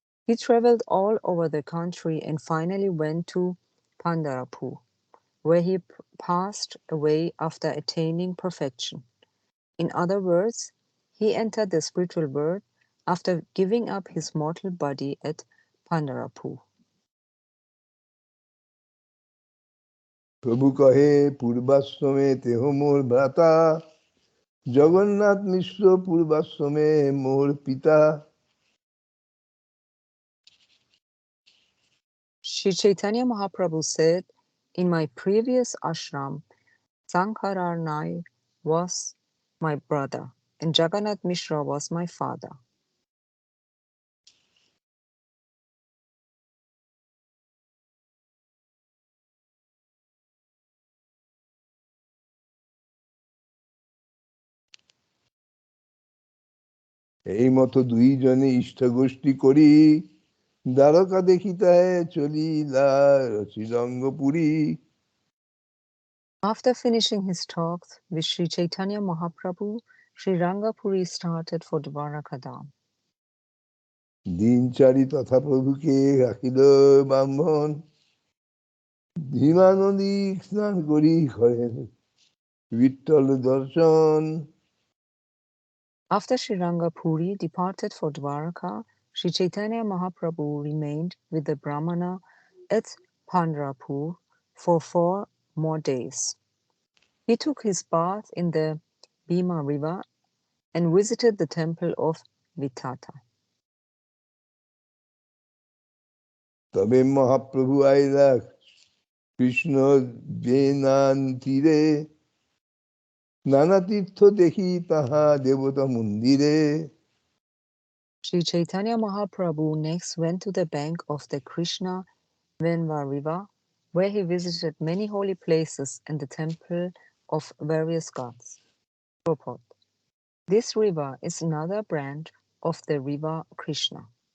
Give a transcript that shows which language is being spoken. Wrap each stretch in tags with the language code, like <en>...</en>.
<en>He traveled all over the country and finally went to Pandharpur, where he passed away after attaining perfection. In other words, he entered the spiritual world after giving up his mortal body at Pandharpur.</en> <bn>প্রভু কহে পূর্বাশ্রমে তেহ মোর ভ্রাতা, জগন্নাথ মিশ্র পূর্বাশ্রমে মোর পিতা।</bn> <en>Sri Chaitanya Mahaprabhu said, in my previous ashram, Sankararnai was my brother and Jagannath Mishra was my father.</en> <bn>এই মতো দুইজনে ইষ্ট গোষ্ঠী করি, দ্বারকা দেখিতে চলিলা শ্রীরঙ্গপুরী।</bn> <en>After finishing his talks with Sri Chaitanya Mahaprabhu, Sri Rangapuri started for Dwarakadam.</en> <bn>দিনচারি তথা প্রভুকে রাখিল ব্রাহ্মণ, ভীমা নদী স্নান করি করেন বিঠল দর্শন।</bn> <en>After Sri Rangapuri departed for Dwaraka, Sri Chaitanya Mahaprabhu remained with the Brahmana at Pandharpur for 4 more days. He took his bath in the Bhima river and visited the temple of Vitata.</en> <bn>তবে মহাপ্রভু আইলা কৃষ্ণ বেনান তীরে, নানা তীর্থ দেখি তাহা দেবতা মন্দিরে।</bn> <en>Sri Chaitanya Mahaprabhu next went to the bank of the Krishna Venva river, where he visited many holy places and the temple of various gods. Purport. This river is another branch of the river Krishna.</en>